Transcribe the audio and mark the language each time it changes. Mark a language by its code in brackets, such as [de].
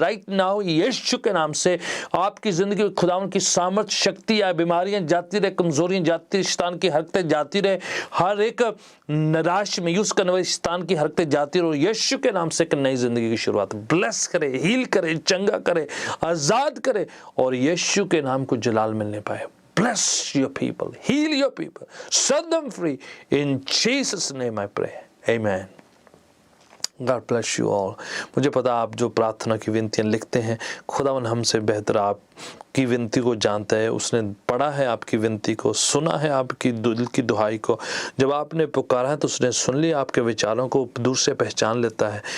[hi] Right now यीशु के नाम से आपकी ज़िंदगी में खुदावन की सामर्थ, शक्ति आए, बीमारियां जाती रहे, कमजोरियां जाती, शैतान की हरकतें जाती रहे, हर एक निराश मायूस करने वाली शैतान की हरकतें जाती रहे। यीशु के नाम से एक नई ज़िंदगी की शुरुआत ब्लेस करे, हील करे, चंगा करे, आज़ाद करे और यीशु के नाम को जलाल मिलने पाए। [en] Bless your people, heal your people, set them free. In Jesus' name I pray. Amen. God bless you all. [hi] मुझे पता आप जो प्रार्थना की विनतियाँ लिखते हैं, खुदावन हमसे बेहतर आपकी विनती को जानता है। उसने पढ़ा है आपकी विनती को, सुना है आपकी दिल की दुहाई को। जब आपने पुकारा है तो उसने सुन लिया, आपके विचारों को दूर से पहचान लेता है।